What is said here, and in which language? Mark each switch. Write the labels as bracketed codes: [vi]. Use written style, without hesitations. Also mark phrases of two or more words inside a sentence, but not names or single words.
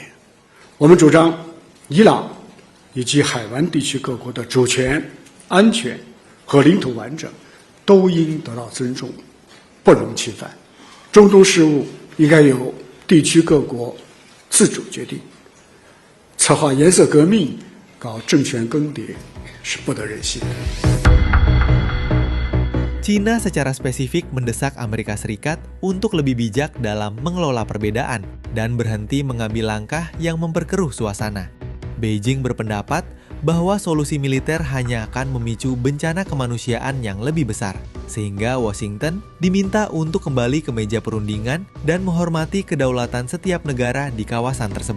[zh] 我们主张伊朗以及海湾地区各国的主权、安全和领土完整都应得到尊重，不容侵犯。中东事务应该由地区各国自主决定。策划颜色革命、搞政权更迭是不得人心的。 [id] China secara spesifik mendesak Amerika Serikat untuk lebih bijak dalam mengelola perbedaan dan berhenti mengambil langkah yang memperkeruh suasana. Beijing berpendapat bahwa solusi militer hanya akan memicu bencana kemanusiaan yang lebih besar, sehingga Washington diminta untuk kembali ke meja perundingan dan menghormati kedaulatan setiap negara di kawasan tersebut.